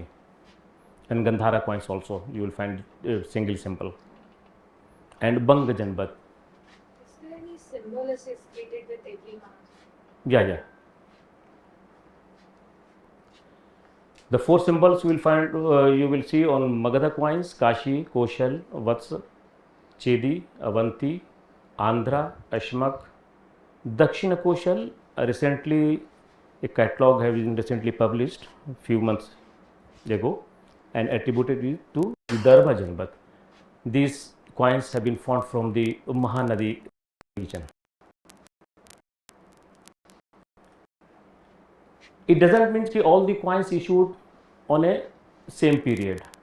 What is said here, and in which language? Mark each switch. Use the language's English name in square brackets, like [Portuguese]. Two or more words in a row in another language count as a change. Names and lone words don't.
[English] And Gandhara coins also, you will find single symbol. And Banga Janpad. Is there any symbol associated with every Mahajanpad? Yeah. The four symbols you will find, you will see on Magadha coins: Kashi, Koshal, Vats, Chedi, Avanti, Andhra, Ashmak, Dakshina Koshal. Recently, a catalog has been recently published a few months ago and attributed it to Vidarbha Janpat. These coins have been found from the Mahanadi region. It doesn't mean that all the coins issued on a same period.